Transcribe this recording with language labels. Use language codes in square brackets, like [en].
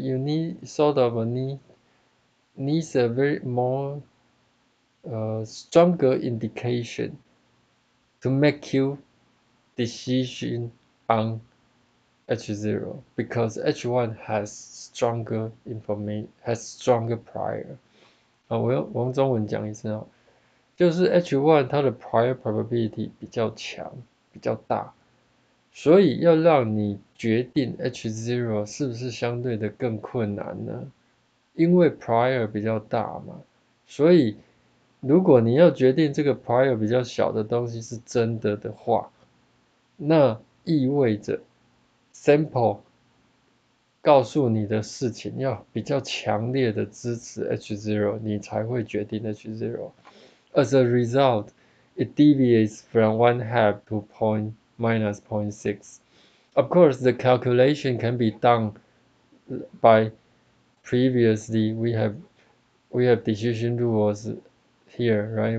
[en] You need sort of needs a very more stronger indication to make you decision on H0 because H1 has stronger information, has stronger prior。 [zh] 我用中文讲一次哦，就是 H1 它的 prior probability 比较强，比较大，所以要让你决定 H0 是不是相对的更困难呢？因为 prior 比较大嘛，所以如果你要决定这个 prior 比较小的东西是真的的话，那意味着 sample 告诉你的事情要比较强烈的支持 H0，你才会决定 H0。 [en] As a result, it deviates from one half to minus 0.6. Of course, the calculation can be done by previously we have decision rules here, right?